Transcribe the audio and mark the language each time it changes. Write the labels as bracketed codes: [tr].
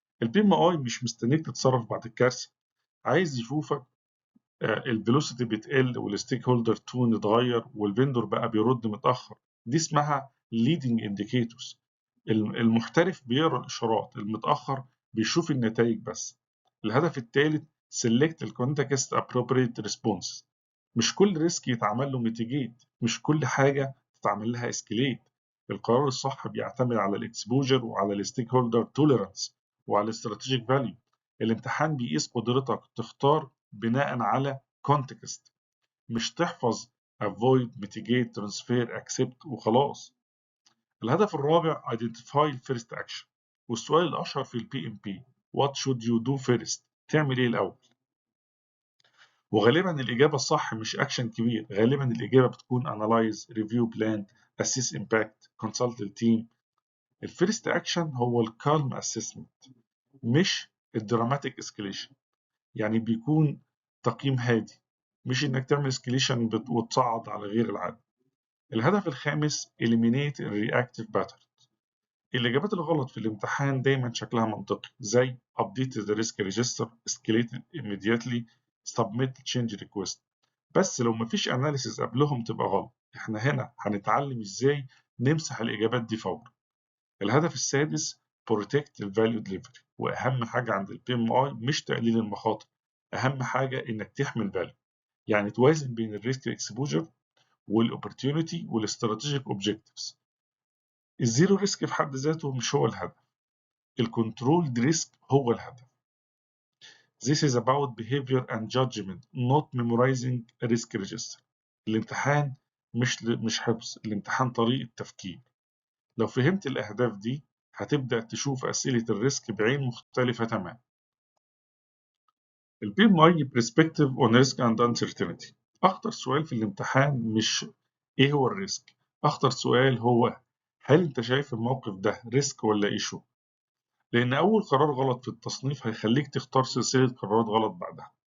[ar] البي ام اي مش مستنيك تتصرف بعد الكارثة، عايز يشوفك الفيلوسيتي بتقل والستيك هولدر تون اتغير والفندور بقى بيرد متأخر. دي اسمها [en] leading indicators. [ar] المحترف بيقرا الإشارات، المتأخر بيشوف النتائج بس. الهدف الثالث: [en] select ال context appropriate response. [ar] مش كل ريسك يتعمل له ميتيجيت، مش كل حاجة تتعمل لها اسكيليت. القرار الصح بيعتمد على الاكسبوجر وعلى الستيك هولدر توليرانس وعلى الاستراتيجيك فاليو. الامتحان بيقيس قدرتك تختار بناء على context، مش تحفظ [en] avoid mitigate transfer accept [ar] وخلاص. الهدف الرابع [en] identify first action، [ar] والسؤال الأشهر في البي ام بي [en] what should you do first، [ar] تعمل إيه الأول؟ وغالبا الإجابة الصح مش أكشن كبير، غالبا الإجابة بتكون [en] analyze review plan assess impact consult [ar] التيم. الفيرست أكشن هو الكالم assessment مش الدراماتيك اسكليشن، يعني بيكون تقييم هادي، مش إنك تعمل اسكليشن وتصعد على غير العادة. الهدف الخامس [en] eliminate reactive pattern. [ar] الإجابات الغلط في الامتحان دايما شكلها منطقي، زي [en] update the risk register escalate immediately submit change request، [ar] بس لو مفيش analysis قبلهم تبقى غلط. احنا هنا هنتعلم ازاي نمسح الإجابات دي فورا. الهدف السادس [en] protect the value delivery، [ar] وأهم حاجة عند البي ام اي مش تقليل المخاطر، أهم حاجة إنك تحمي الفاليو، يعني توازن بين الريسك اكسبوجر والاوبورتيونيتي والاستراتيجيك اوبجكتيفز. الزيرو ريسك في حد ذاته مش هو الهدف، الكنترول ريسك هو الهدف. [en] This is about behavior and judgment not memorizing a risk register. [ar] الامتحان مش حفظ، الامتحان طريقة تفكير. لو فهمت الأهداف دي هتبدأ تشوف أسئلة الريسك بعين مختلفة تماما. البي ام اي برسبكتيف اون ريسك اند انسرتينتي. أخطر سؤال في الامتحان مش إيه هو الريسك، أخطر سؤال هو هل أنت شايف الموقف ده ريسك ولا ايشو؟ لأن أول قرار غلط في التصنيف هيخليك تختار سلسلة قرارات غلط بعدها.